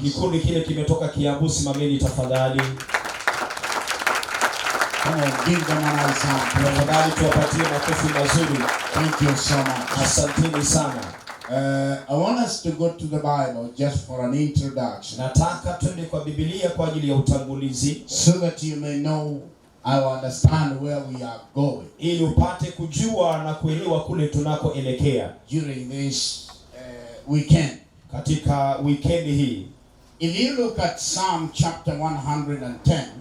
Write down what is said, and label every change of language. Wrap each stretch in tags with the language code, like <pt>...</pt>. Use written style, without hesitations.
<sw>Kikundi kile kimetoka Kiambu, simameni tafadhali.</sw> <en>Come on, give them a nice hand.</en> <sw>Tafadhali tuwapatie makofi mazuri.</sw> <en>Thank you so much.</en> <sw>Asanteni sana.</sw> <en>I want us to go to the Bible just for an introduction.</en> <sw>Nataka twende kwa Biblia kwa ajili ya utangulizi.</sw> <en>So that you may know, I understand where we are going.</en> <sw>Ili upate kujua na kuelewa kule tunakoelekea.</sw> <en>During this weekend.</en> <sw>Katika weekend hii.</sw> <en>If you look at Psalm chapter 110.</en>